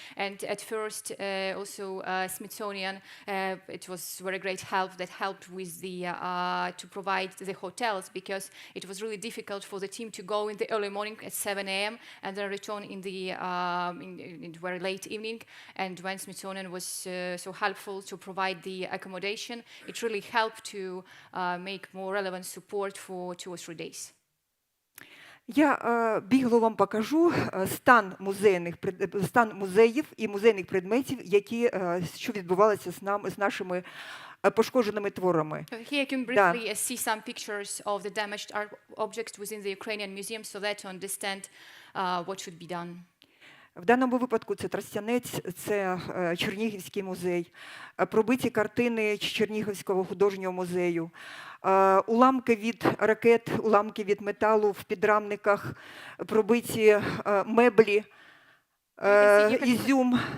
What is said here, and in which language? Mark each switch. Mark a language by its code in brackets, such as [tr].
[en] And at first, also Smithsonian, it was very great help that helped with to provide the hotels, because it was really difficult for the team to go in the early morning at 7 a.m. and then return in the in very late evening. And when Smithsonian was so helpful to provide the accommodation, it really helped to make more relevant support for 2 or 3 days. [uk] Я бігло вам покажу стан музеїв і музейних предметів, що відбувалося з нашими пошкодженими творами. [en] Here you can briefly see some pictures of the damaged art objects within the Ukrainian museum, so that to understand what should be done. [uk] В даному випадку це Тростянець, це Чернігівський музей, пробиті картини Чернігівського художнього музею, уламки від ракет, уламки від металу в підрамниках, пробиті меблі, ізюм.